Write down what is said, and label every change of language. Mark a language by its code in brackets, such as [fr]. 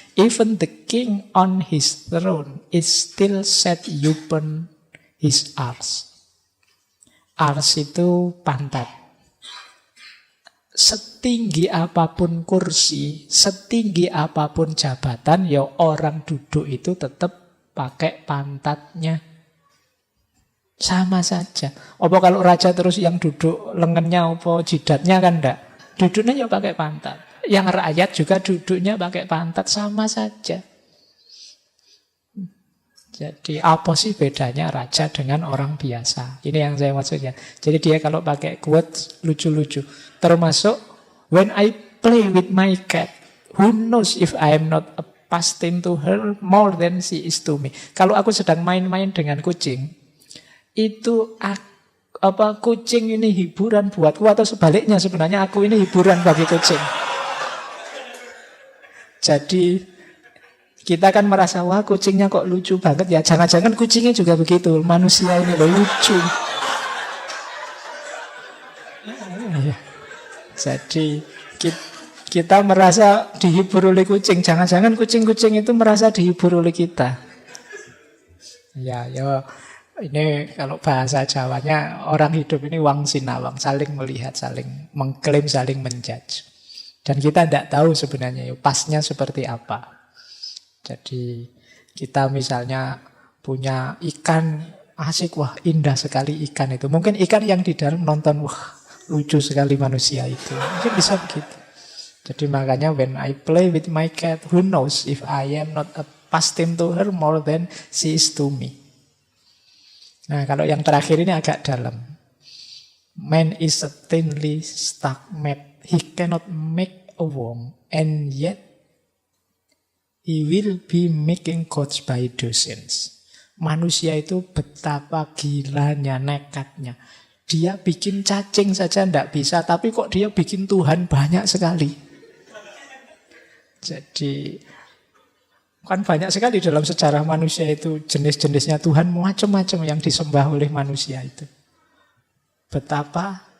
[en] Even the king on his throne is still set upon his arse. [id] Arse itu pantat. Setinggi apapun kursi, setinggi apapun jabatan, ya orang duduk itu tetap pakai pantatnya. Sama saja. Apa kalau raja terus yang duduk lengannya apa jidatnya kan enggak? Duduknya ya pakai pantat. Yang rakyat juga duduknya pakai pantat, sama saja. Jadi apa sih bedanya raja dengan orang biasa? Ini yang saya maksudnya. Jadi dia kalau pakai quotes lucu-lucu. Termasuk, [en] when I play with my cat, who knows if I am not a pastime to her more than she is to me. [id] Kalau aku sedang main-main dengan kucing, itu kucing ini hiburan buatku atau sebaliknya sebenarnya aku ini hiburan bagi kucing. Jadi kita kan merasa, wah kucingnya kok lucu banget ya. Jangan-jangan kucingnya juga begitu. Manusia ini loh lucu. Jadi kita merasa dihibur oleh kucing. Jangan-jangan kucing-kucing itu merasa dihibur oleh kita. Ya, ini kalau bahasa Jawanya, orang hidup ini [jv] wang sinawang. [id] Saling melihat, saling mengklaim, saling menjudge. Dan kita tidak tahu sebenarnya pasnya seperti apa. Jadi kita misalnya punya ikan asik, wah indah sekali ikan itu. Mungkin ikan yang di dalam nonton, wah lucu sekali manusia itu. Mungkin bisa begitu. Jadi makanya [en] when I play with my cat, who knows if I am not a pastime to her more than she is to me. [id] Nah kalau yang terakhir ini agak dalam. [en] Man is a thinly stuck mat. He cannot make a worm, and yet he will be making gods by dozens. [id] Manusia itu betapa gilanya, nekatnya. Dia bikin cacing saja tidak bisa, tapi kok dia bikin Tuhan banyak sekali. Jadi kan banyak sekali dalam sejarah manusia itu jenis-jenisnya Tuhan macam-macam yang disembah oleh manusia itu. Betapa